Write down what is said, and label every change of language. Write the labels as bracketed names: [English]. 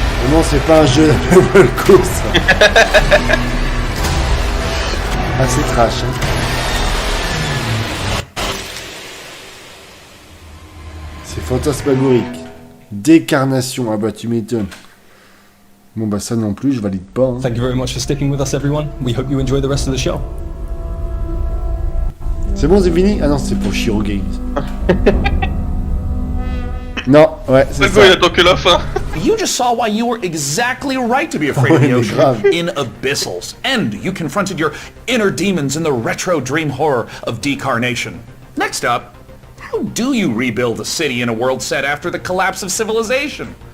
[French] Non, c'est pas un jeu de course. Ah, c'est trash. Hein. C'est fantasmagorique. Décarnation. Ah bah tu m'étonnes. Bon bah ça non plus, je valide pas. Hein. [English] Thank you very much for sticking with us, everyone. We hope you enjoy the rest of the show. [French] C'est bon, c'est fini? Ah non, c'est pour Shiro Games. Non, ouais, c'est ça. Il attend que la fin. [English] You just saw why you were exactly right to be afraid of the ocean in Abyssals. And you confronted your inner demons in the retro dream horror of decarnation. Next up, how do you rebuild a city in a world set after the collapse of civilization?